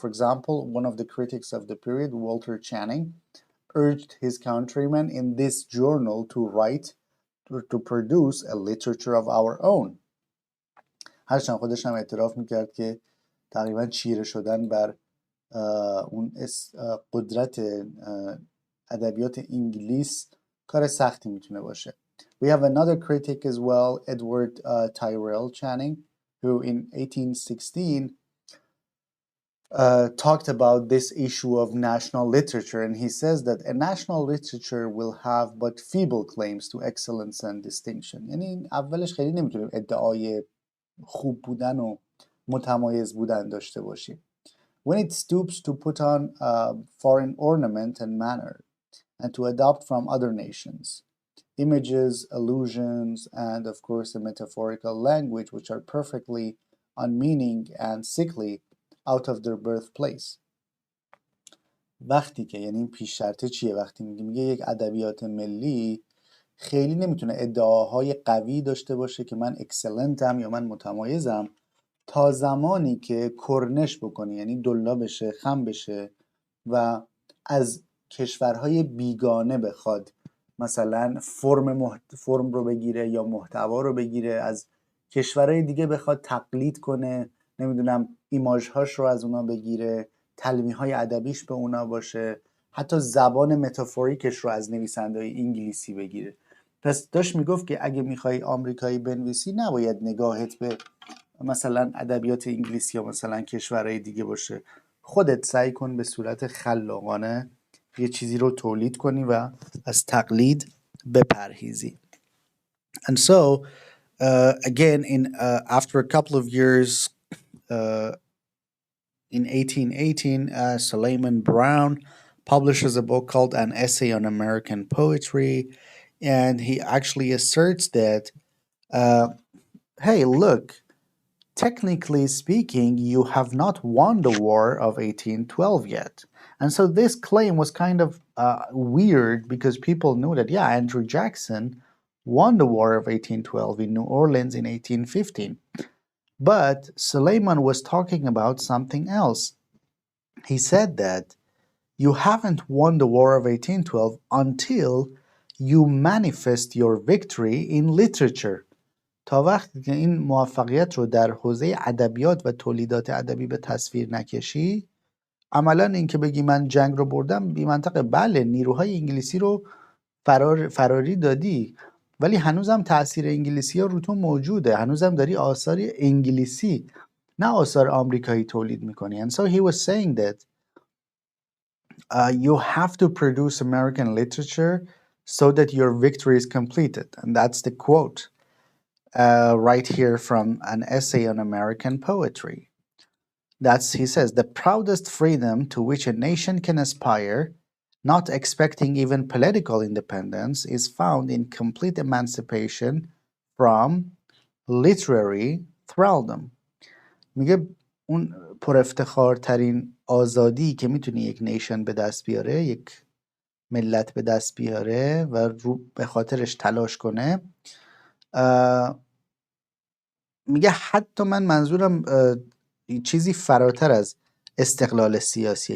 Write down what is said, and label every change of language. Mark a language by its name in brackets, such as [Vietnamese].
[English] For example, one of the critics of the period, Walter Channing, urged his countrymen in this journal to write, to produce a literature of our own. [Persian] هرچند خودش هم اعتراف میکرد که تقریبا چیره شدن بر اون قدرت ادبیات انگلیس کار سختی میتونه باشه. [English] We have another critic as well, Edward Tyrrell Channing, who in 1816 talked about this issue of national literature, and he says that a national literature will have but feeble claims to excellence and distinction. [Persian] یعنی اولش خیلی نمیتونیم ادعای خوب بودن و متمایز بودن داشته باشیم. [English] When it stoops to put on foreign ornament and manner, and to adopt from other nations images, allusions, and of course a metaphorical language which are perfectly unmeaning and sickly out of their birthplace. [Persian] وقتی که یعنی این پیش شرطه چیه؟ وقتی میگه یک ادبیات ملی خیلی نمیتونه ادعاهای قوی داشته باشه که من اکسلنتم یا من متمایزم تا زمانی که کرنش بکنه، یعنی دلا بشه، خم بشه و از کشورهای بیگانه بخواد مثلا فرم رو بگیره یا محتوا رو بگیره، از کشورهای دیگه بخواد تقلید کنه، نمیدونم ایماژهاش رو از اونا بگیره، تلمیح‌های ادبیش به اونا باشه، حتی زبان متافوریکش رو از نویسنده‌های انگلیسی بگیره. پس داشت میگفت که اگه میخوای آمریکایی بنویسی نباید نگاهت به مثلا ادبیات انگلیسی یا مثلا کشورهای دیگه باشه، خودت سعی کن به صورت خلاقانه یه چیزی رو تولید کنی و از تقلید بپرهیزی. [English] And so again after a couple of years in 1818 Suleiman Brown publishes a book called An Essay on American Poetry, and he actually asserts that hey, look, technically speaking, you have not won the War of 1812 yet. And so this claim was kind of weird because people knew that, yeah, Andrew Jackson won the War of 1812 in New Orleans in 1815. But Suleiman was talking about something else. He said that you haven't won the War of 1812 until you manifest your victory in literature. [Persian] تا وقتی که این موفقیت رو در حوزه ادبیات و تولیدات ادبی به تصویر نکشی، عملا این که بگی من جنگ رو بردم بی منطقه. بله، نیروهای انگلیسی رو فراری دادی، ولی هنوزم تاثیر انگلیسی ها رو تو موجوده، هنوزم داری آثار انگلیسی نه آثار آمریکایی تولید میکنی. [English] And so he was saying that you have to produce American literature so that your victory is completed. And that's the quote right here from an essay on American poetry. He says, the proudest freedom to which a nation can aspire, not expecting even political independence, is found in complete emancipation from literary thraldom. [Persian] میگه اون پر افتخارترین آزادی که میتونه یک نیشن به دست بیاره، یک ملت به دست بیاره و به خاطرش تلاش کنه، میگه حتی من منظورم چیزی فراتر از استقلال سیاسیه.